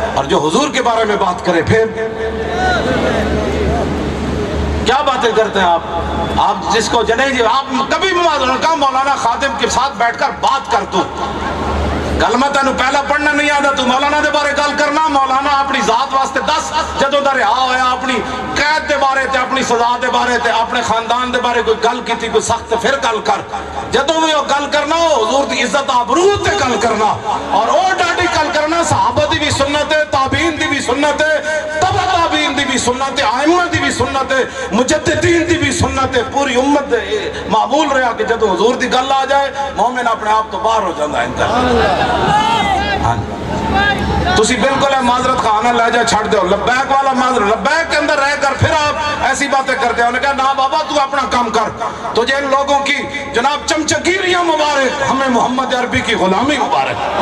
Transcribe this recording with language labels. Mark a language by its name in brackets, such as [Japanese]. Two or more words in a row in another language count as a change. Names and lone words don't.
[Urdu] جو حضور کے بارے میں بات کرے پھر کیا باتیں کرتے ہیں آپ جس کو جنہیں جی آپ کبھی مولانا خادم کے ساتھ بیٹھ کر بات کر تو [Punjabi] کلمہ تینو پہلا پڑھنا نہیں آتا تو مولانا دے بارے گل کرنا مولانا اپنی ذات واسطے دس جدوں دا رہا ہویا اپنی قید دے بارے تے اپنی سزا دے بارے تے اپنے خاندان دے بارے کوئی گل کیتی کوئی سخت پھر گل کر جدوں بھی وہ گل کرنا حضور دی عزت آبرو تے گل کرنا اور او ڈاڈی گل کرنا صحابہ دی بھی سنت ہے تابعین دی بھی سنت ہے تبع تابعین دی بھی سنت ہے ائمہ دی بھی سنت ہے مجددین دی بھی سنت ہے پوری امت معمول رہا کہ جدوں حضور دی گل آ جائے مومن اپنے آپ تو باہر ہو جاندا ہے تسی بالکل ہے معذرت خانہ لہجہ چھڑ دے ہو لبیک والا [Urdu] معذرت لبیک کے اندر رہ کر پھر آپ ایسی باتیں کرتے ہیں انہوں نے کہا نا بابا تو اپنا کام کر تجھے ان لوگوں کی جناب چمچگیریاں مبارک ہمیں محمد عربی کی غلامی مبارک